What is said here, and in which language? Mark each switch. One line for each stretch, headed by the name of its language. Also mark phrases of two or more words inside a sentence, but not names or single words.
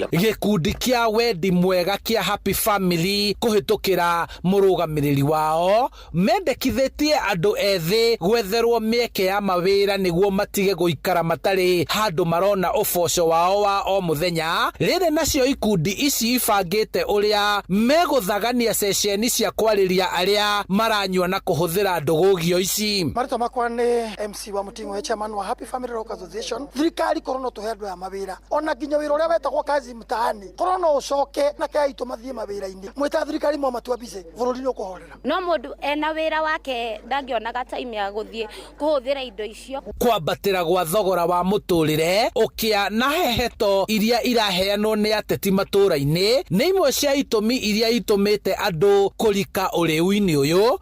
Kikuyu: Gĩkundi kĩa wendi mwega kĩa Happy Family kũhĩtũkĩra mũrũgamĩrĩri wao mendekithĩtie andũ ethĩ gwetherwo mĩeke ya mawĩra nĩguo matige gũikara matarĩ handũ marona ũboco wao wa o mũthenya. Rĩrĩ nacio ikundi ici ibangĩte ũrĩa megũthagania ceceni cia kwarĩria arĩa maranyua na kũhũthĩra ndũgũgio ici. Marita makwa nĩ MC wa Muting'o, chairman wa Happy Family Rock Association. Thirikari korona tũhe andũ aya mawĩra, ona nginya wĩra ũrĩa wetagwo kazi mtaani korona ũcoke na kai tũmathiĩ mawĩra-inĩ. Mwĩta thirikari mo matua bize bũrũri nĩ ũkũhorera. No mũndũ ena wĩra wake ndangĩonaga time ya gũthiĩ kũhũthĩra indo icio. Kwambatĩra gwa thogora wa mũtũrĩre ũkĩa na heheto iria iraheanwo nĩ ateti matũra-inĩ nĩ imwe cia itũmi iria itũmĩte andũ kũrika ũrĩu-inĩ ũyũ.